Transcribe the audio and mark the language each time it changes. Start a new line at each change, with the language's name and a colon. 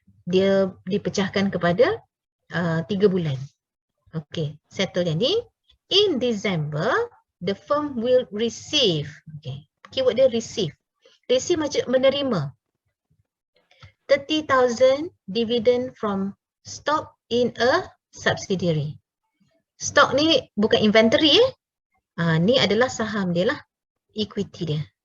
Malay: Dia dipecahkan kepada 3 bulan. Okay, settle yang ni.
English: In December, the firm will receive. Okay, keyword dia receive. Receive
Malay: macam menerima
English: 30,000 dividend from stock in a subsidiary.
Malay: Stock ni bukan inventory ni adalah saham dia lah, equity dia.